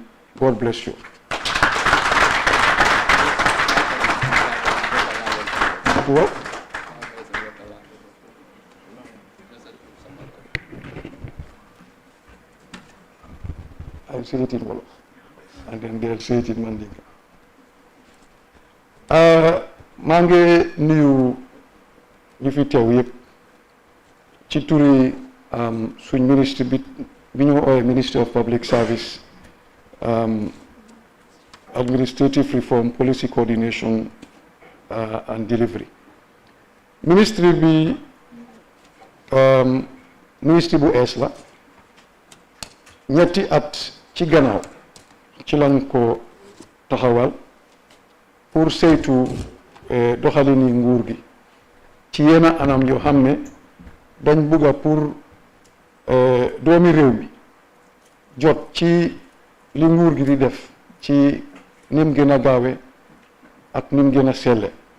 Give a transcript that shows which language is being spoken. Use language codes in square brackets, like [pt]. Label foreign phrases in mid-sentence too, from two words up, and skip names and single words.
[en] God bless you. What? I'll say it in Wolof, and then they'll say it in Mandinka. [wo] Maa ngi nuyu ñu fi teew yëpp ci turi suñ ministre bi ñu ooyee [en] Ministry of Public Service, Administrative Reform, Policy Coordination and Delivery. [wo] Ministry bi ministre bu ees la, ñetti at ci gannaaw ci lañ ko taxawal pour saytu doxalini nguur gi ci yenn anam yoo xam ne dañ bugga pour doomi réew mi jot ci li nguur gi di def ci nim gën a gaawe ak nim gën a selle.